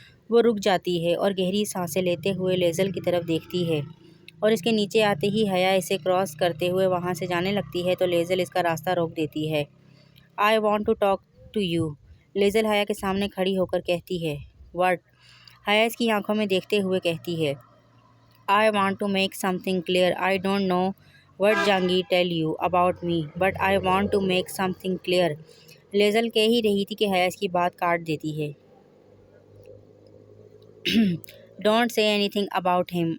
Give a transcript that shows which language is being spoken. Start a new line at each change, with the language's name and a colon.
Urdu: وہ رک جاتی ہے اور گہری سانسیں لیتے ہوئے لیزل کی طرف دیکھتی ہے، اور اس کے نیچے آتے ہی حیا اسے کراس کرتے ہوئے وہاں سے جانے لگتی ہے تو لیزل اس کا راستہ روک دیتی ہے۔
English: I want to talk to you،
Urdu: لیزل حیا کے سامنے کھڑی ہو کر کہتی ہے۔
English: What؟
Urdu: حیا اس کی آنکھوں میں دیکھتے ہوئے کہتی ہے۔
English: I want to make something clear. I don't know what Jahangir tell you about me, but I want to make something clear.
Urdu: لیزل کہہ ہی رہی تھی کہ حیا اس کی بات کاٹ دیتی ہے۔
English: Don't say anything about him.